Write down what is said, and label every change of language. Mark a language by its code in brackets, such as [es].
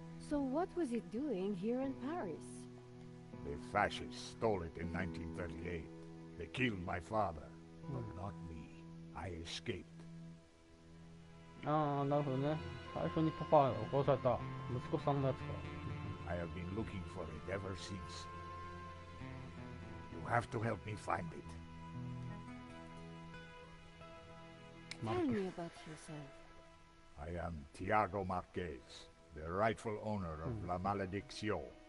[en] So what was it doing here in Paris? The fascists stole it in 1938. They killed my father, but not me. I escaped. [ja] ああ、なるほどね。最初にパパが殺された息子さんのやつか。 [en] I have been looking for it ever since. You have to help me find it. Tell me about yourself. I am Tiago Marquez, the rightful owner of La Malédiction.